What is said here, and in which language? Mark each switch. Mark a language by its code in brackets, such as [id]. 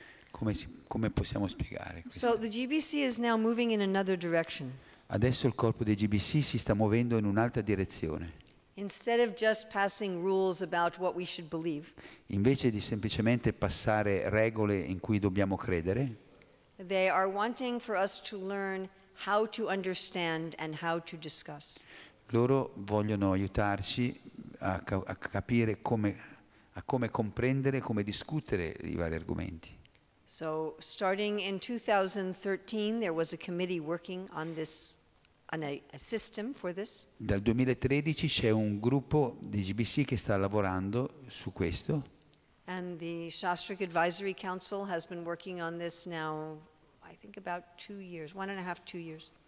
[it] Come possiamo spiegare questo? [en] So the GBC is now moving in another direction. [it] Adesso il corpo dei GBC si sta muovendo in un'altra direzione. [en] Instead of just passing rules about what we should believe, [it] Invece di semplicemente passare regole in cui dobbiamo credere, [en] they are wanting for us to learn how to understand and how to discuss. [it] loro vogliono aiutarci a capire come comprendere, come discutere i vari argomenti. [en] So starting in 2013, there was a committee working on this, on a system for this. [it] Dal 2013 c'è un gruppo di GBC che sta lavorando su questo [en] And the Shastric Advisory Council has been working on this now, I think about 2 years, 1.5, 2 years.